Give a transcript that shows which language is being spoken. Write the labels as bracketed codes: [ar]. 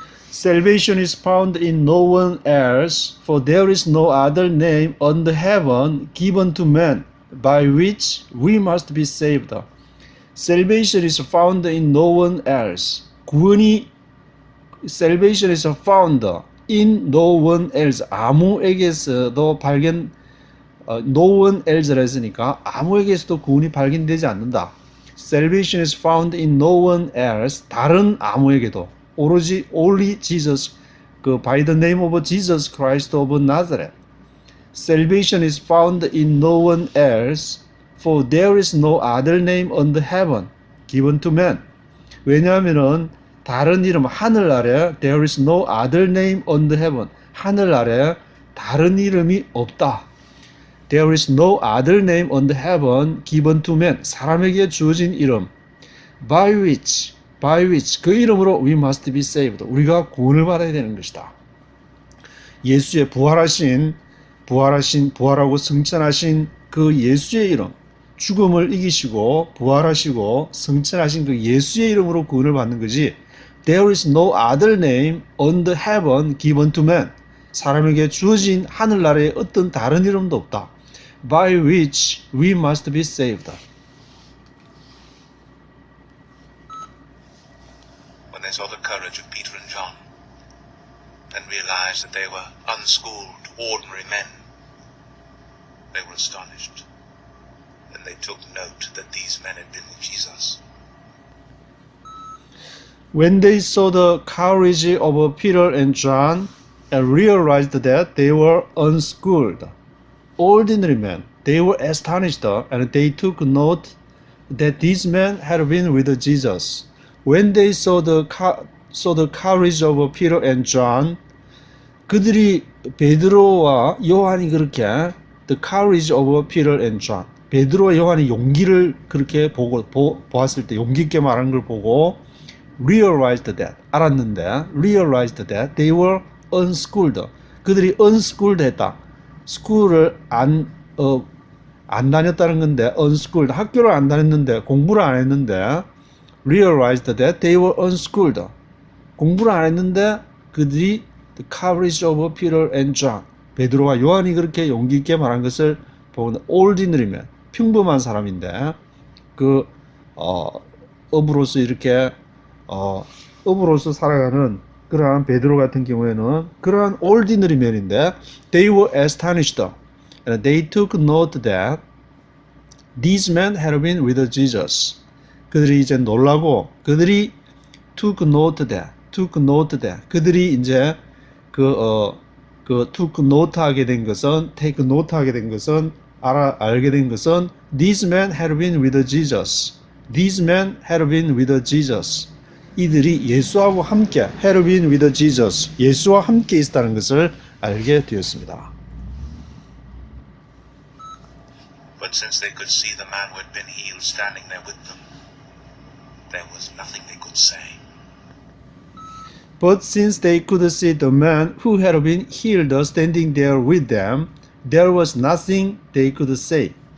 [en] Salvation is found in no one else, for there is no other name under heaven given to men by which we must be saved. Salvation is found in no one else. Salvation is found in no one else. [ko] 아무에게서도 [en] no one else [ko] 라 했으니까 아무에게서도 구원이 발견되지 않는다. [en] Salvation is found in no one else. [ko] 다른 아무에게도. 오로지 [en] only Jesus, by the name of Jesus Christ of Nazareth. Salvation is found in no one else, for there is no other name under heaven given to men. [ko] 왜냐하면은 다른 이름, 하늘 아래 [en] there is no other name under heaven. [ko] 하늘 아래 다른 이름이 없다. [en] There is no other name under heaven given to men. [ko] 사람에게 주어진 이름. [en] By which [ko] 그 이름으로 [en] we must be saved. [ko] 우리가 구원을 받아야 되는 것이다. 예수의 부활하고 승천하신 그 예수의 이름, 죽음을 이기시고 부활하시고 승천하신 그 예수의 이름으로 구원을 받는 거지. [en] There is no other name under heaven given to men. [ko] 사람에게 주어진 하늘나라에 어떤 다른 이름도 없다. [en] By which we must be saved. When they saw the courage of Peter and John and realized that they were unschooled, ordinary men, they were astonished. And they took note that these men had been with Jesus. When they saw the courage of Peter and John and realized that they were unschooled, ordinary men, they were astonished and they took note that these men had been with Jesus. When they saw the courage of Peter and John, [ko] 그들이 베드로와 요한이 그렇게 the courage of Peter and John, 베드로와 요한이 용기를 그렇게 보았을 때 용기 있게 말하는 걸 보고 realized that, 알았는데 [en] realized that they were unschooled. [ko] 그들이 unschooled 했다. school을 안 다녔다는 건데 unschooled, 학교를 안 다녔는데 공부를 안 했는데 realized that they were unschooled. 공부를 안 했는데 그들이 the courage of Peter and John, 베드로와 요한이 그렇게 용기 있게 말한 것을 보면 ordinary man, 평범한 사람인데 그 업으로서 이렇게 업으로서 살아가는 그러한 베드로 같은 경우에는 그러한 ordinary man인데 [en] they were astonished and they took note that these men had been with Jesus. [ko] 그들이 이제 놀라고 그들이 took note that 그들이 이제 took note 하게 된 것은 take note 하게 된 것은 알게 된 것은 these men had been with Jesus. [en] These men had been with Jesus. [ko] 이들이 예수하고 함께 [en] had been with Jesus. [ko] 예수와 함께 있었다는 것을 알게 되었습니다. [en] But since they could see the man who had been healed standing there with them, there was nothing they could say. But since they could see the man who had been healed standing there with them, there was nothing they could say.